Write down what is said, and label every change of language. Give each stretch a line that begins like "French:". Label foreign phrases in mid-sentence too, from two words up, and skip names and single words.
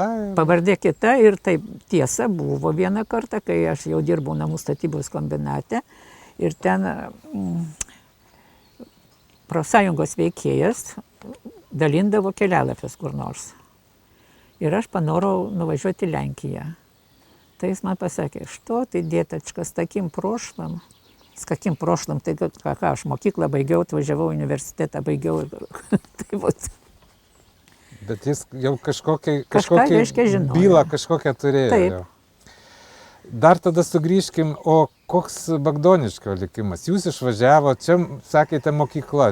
Lithuanian: Pavardė kita ir taip tiesa buvo vieną kartą, kai aš jau dirbau namų statybos kombinate ir ten profsąjungos veikėjas dalindavo kelialapius kur nors. Ir aš panorau nuvažiuoti į Lenkiją. Tai jis man pasakė,
Russian: что ты деточка, с таким прошлым. С каким прошлым,
Lithuanian: tai ką, aš mokyklą baigiau, atvažiavau, universitetą baigiau. Tai vat. Bet jis jau kažkokią reiškia, bylą kažkokią turėjo. Taip. Jau. Dar tada sugrįžkim, o koks Bagdoniškio likimas? Jūs išvažiavo, čia sakėte mokykla.